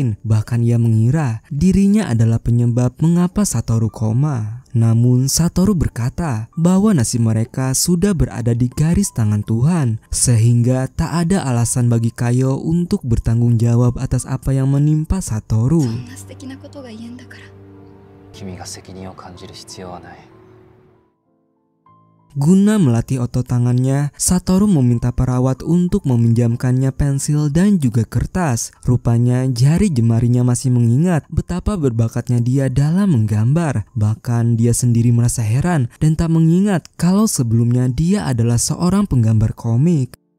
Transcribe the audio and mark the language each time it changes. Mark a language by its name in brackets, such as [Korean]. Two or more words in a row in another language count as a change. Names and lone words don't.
[Indonesian] Bahkan ia mengira dirinya adalah penyebab mengapa Satoru koma. Namun Satoru berkata bahwa nasib mereka sudah berada di garis tangan Tuhan, sehingga tak ada alasan bagi Kayo untuk bertanggung jawab atas apa yang menimpa Satoru. [Japanese] 君が責任を感じる必要はない。 [Indonesian] Guna melatih otot tangannya, Satoru meminta perawat untuk meminjamkannya pensil dan juga kertas. Rupanya jari jemarinya masih mengingat betapa berbakatnya dia dalam menggambar. Bahkan dia sendiri merasa heran dan tak mengingat kalau sebelumnya dia adalah seorang penggambar komik.